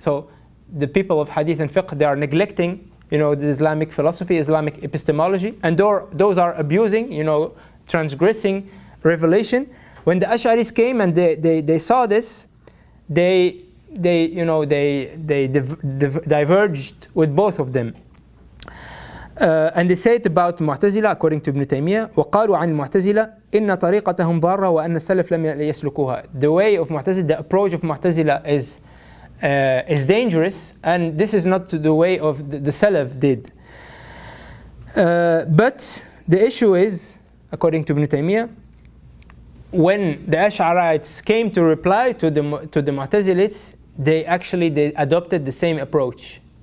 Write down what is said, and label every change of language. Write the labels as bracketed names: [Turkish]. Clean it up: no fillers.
[English] So the people of Hadith and fiqh, they are neglecting the Islamic philosophy, Islamic epistemology, and those are abusing, transgressing revelation. When the Ash'aris came and they saw this, they diverged with both of them. And they said about Mu'tazila, according to Ibn Taymiyyah, [Arabic] وقالوا عن المعتزلة إن طريقتهم ضارة وأن السلف لم يسلكوها. [English] The way of Mu'tazila, the approach of Mu'tazila is dangerous, and this is not the way of the Salaf did. But the issue is, according to Ibn Taymiyyah, when the Ash'arites came to reply to the Mu'tazilites, they adopted the same approach.